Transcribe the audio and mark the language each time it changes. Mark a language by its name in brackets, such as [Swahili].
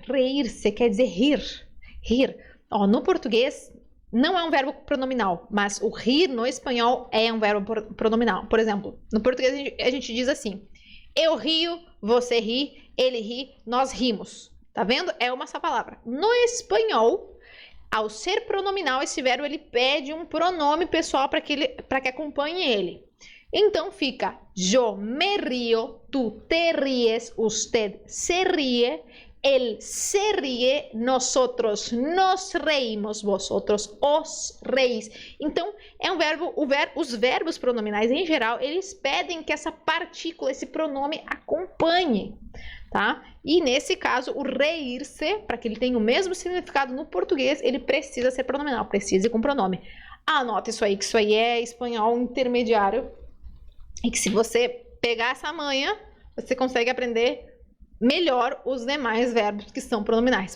[Portuguese] Reir-se quer dizer rir. Ó, no português não é um verbo pronominal, mas o rir no espanhol é um verbo pronominal. Por exemplo, no português a gente diz assim: eu rio, você ri, ele ri, nós rimos. Tá vendo? É uma só palavra. No espanhol, ao ser pronominal, esse verbo ele pede um pronome pessoal para que acompanhe ele. Então fica: [Spanish] yo me río, tú te ríes, usted se ríe, él se ríe, nosotros nos reímos, vosotros os reís. [Portuguese] Então é um verbo, os verbos pronominais em geral, eles pedem que essa partícula, esse pronome acompanhe. Tá? E nesse caso, o reir-se, para que ele tenha o mesmo significado no português, ele precisa ser pronominal, precisa ir com pronome. Anota isso aí, que isso aí é espanhol intermediário. E que se você pegar essa manha, você consegue aprender melhor os demais verbos que são pronominais.